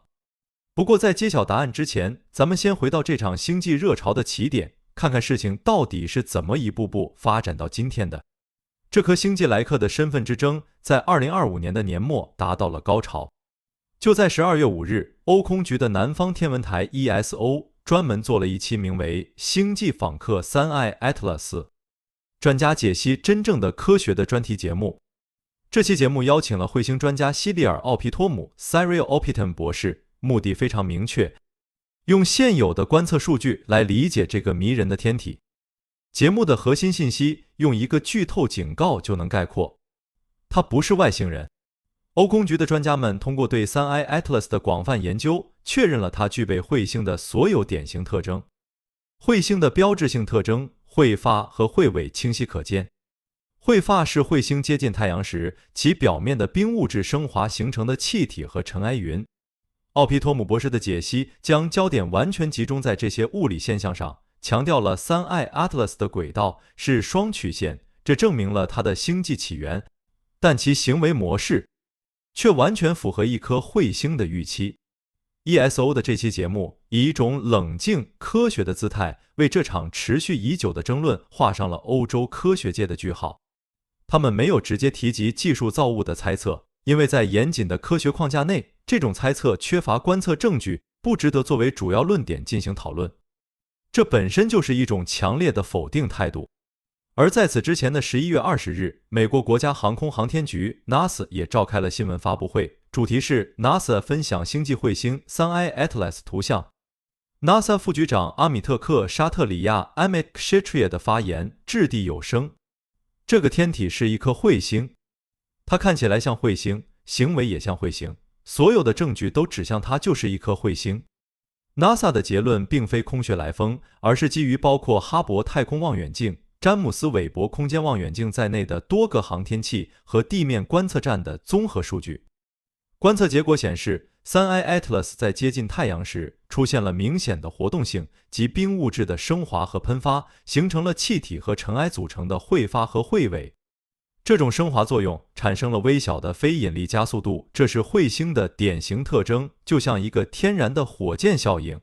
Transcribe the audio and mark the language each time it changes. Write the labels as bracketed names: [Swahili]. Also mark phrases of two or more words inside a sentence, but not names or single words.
[Chinese] 不過在揭曉答案之前，咱們先回到這場星際熱潮的起點，看看事情到底是怎麼一步步發展到今天的。這顆星際來客的身份之爭在2025年的年末達到了高潮。就在12月5日，欧空局的南方天文台 ESO 專門做了一期名為《星際訪客 3I Atlas》專家解析真正的科學的專題節目。這期節目邀請了彗星專家西里爾·奧皮托姆 Cyril Oppiton 博士，目的非常明確，用現有的觀測數據來理解這個迷人的天體。節目的核心信息用一個劇透警告就能概括：它不是外星人。歐空局的專家們通過對 3I Atlas 的廣泛研究，確認了它具備彗星的所有典型特徵。彗星的標誌性特徵，彗發和彗尾清晰可見。彗發是彗星接近太陽時，其表面的冰物質升華形成的氣體和塵埃雲。奧皮托姆博士的解析將焦點完全集中在這些物理現象上，強調了 3I Atlas 的軌道是雙曲線，這證明了它的星際起源，但其行為模式卻完全符合一顆彗星的預期。ESO 的這期節目以一種冷靜科學的姿態，為這場持續已久的爭論畫上了歐洲科學界的句號。他們沒有直接提及技術造物的猜測，因為在嚴謹的科學框架內，這種猜測缺乏觀測證據，不值得作為主要論點進行討論。這本身就是一種強烈的否定態度。而在此之前的11月20日，美國国家航空航天局 NASA 也召開了新聞發布會，主題是 NASA 分享星際彗星 3I Atlas 圖像。NASA 副局長阿米特克·沙特里亞 Amit Kshetriya 的發言掷地有聲：這個天體是一顆彗星，它看起來像彗星，行為也像彗星，所有的證據都指向它就是一顆彗星。NASA 的結論並非空穴來風，而是基於包括哈勃太空望遠鏡、詹姆斯韋伯空間望遠鏡在內的多個航天器和地面觀測站的綜合數據。觀測結果顯示， 3I Atlas 在接近太陽時出現了明顯的活動性及冰物質的升華和噴發，形成了氣體和塵埃組成的彗發和彗尾。這種升華作用產生了微小的非引力加速度，這是彗星的典型特徵，就像一個天然的火箭效應。